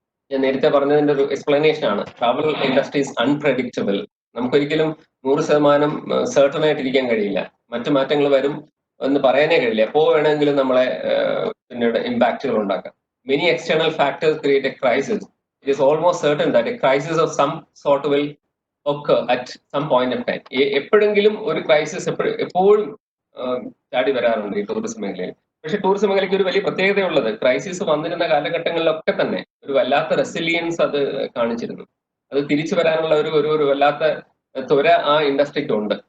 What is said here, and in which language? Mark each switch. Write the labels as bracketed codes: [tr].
[ml] ഞാൻ നേരത്തെ പറഞ്ഞതിന്റെ ഒരു എക്സ്പ്ലനേഷൻ ആണ്, ട്രാവൽ ഇൻഡസ്ട്രീസ് അൺപ്രഡിക്റ്റബിൾ. നമുക്കൊരിക്കലും 100% സെർട്ടൺ ആയിട്ടിരിക്കാൻ കഴിയില്ല. മറ്റു മാറ്റങ്ങൾ വരും. എന്ന് പറയാനേ കഴിയില്ല. എപ്പോൾ വേണമെങ്കിലും നമ്മളെ പിന്നീട് ഇമ്പാക്റ്റുകൾ ഉണ്ടാക്കാം. [en] Many external factors create a crisis. It is almost certain that a crisis of some sort will occur at some point of time. [ml] എപ്പോഴെങ്കിലും ഒരു ക്രൈസിസ് എപ്പോഴും ചാടി വരാറുണ്ട് ഈ ടൂറിസം മേഖലയിൽ. പക്ഷെ ടൂറിസം മേഖലയ്ക്ക് ഒരു വലിയ പ്രത്യേകതയുള്ളത്, ക്രൈസിസ് വന്നിരുന്ന കാലഘട്ടങ്ങളിലൊക്കെ തന്നെ ഒരു വല്ലാത്ത റെസിലിയൻസ് അത് കാണിച്ചിരുന്നു. അത് തിരിച്ചു വരാനുള്ള ഒരു വല്ലാത്ത ത്വര ആ ഇൻഡസ്ട്രിക്ക് ഉണ്ട്.